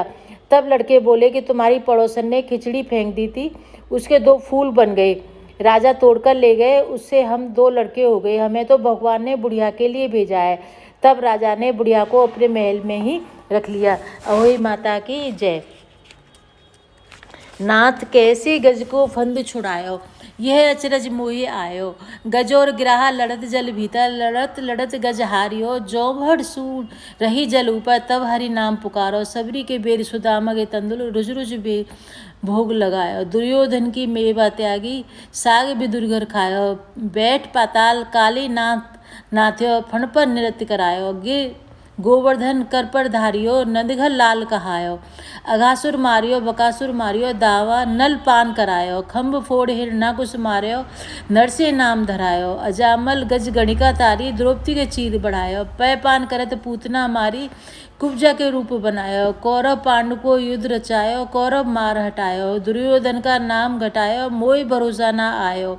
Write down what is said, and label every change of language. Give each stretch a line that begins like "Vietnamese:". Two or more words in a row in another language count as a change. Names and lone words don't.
Hindi: तब लड़के बोले कि तुम्हारी पड़ोसन ने खिचड़ी फेंक दी थी, उसके 2 फूल बन गए, राजा तोड़कर ले गए, उससे हम 2 लड़के हो गए, हमें तो भगवान ने बुढ़िया के लिए भेजा है। तब राजा ने बुढ़िया को अपने महल में ही रख लिया। अहोई माता की जय।
Braj: नाथ कैसे गज को फंद छुड़ायो, यह अचरज मोहि आयो। गज और गिराहा लड़त जल भीतर, लड़त लड़त गज हारियो। जो भड़ सूर रही जल ऊपर, तब हरि नाम पुकारो। सबरी के बेर सुदामा के तंदुल, रुज रुज बे भोग लगायो। दुर्योधन की मेवा त्यागी, साग बिदुरघर खायो। बैठ पाताल काली नाथ्यो, फण पर नृत्य करायो। गिर गोवर्धन कर पर धारियो, नंदघर लाल कहायो। अघासुर मारियो, बकासुर मारियो, दावा नल पान करायो। खम्भ फोड़ हिरणाकुश मारियो, नरसे नाम धरायो। अजामल गज गणिका तारी, द्रौपदी के चीर बढ़ायो। पै पान करत पूतना मारी, कुब्जा के रूप बनायो। कौरव पांडु को युद्ध रचायो, कौरव मार हटायो। दुर्योधन का नाम घटायो, मोय भरोसा ना आयो।